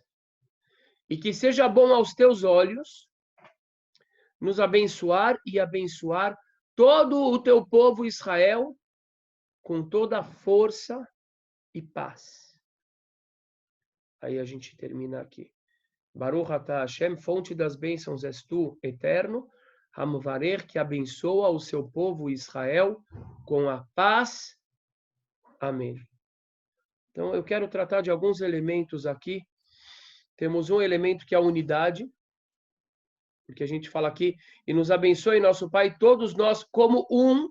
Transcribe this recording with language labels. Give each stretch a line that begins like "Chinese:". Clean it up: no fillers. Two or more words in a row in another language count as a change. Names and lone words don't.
Portuguese: E que seja bom aos teus olhos nos abençoar e abençoar todo o teu povo Israel com toda a força e paz. Aí a gente termina aqui.
Hebrew: ברוך אתה השם,
Portuguese: fonte das bênçãos és tu, eterno, Hamvarer, que abençoa o seu povo Israel com a paz. Amém. Então eu quero tratar de alguns elementos aqui. Temos um elemento que é a unidade, porque a gente fala aqui, e nos abençoe, nosso Pai, todos nós como um.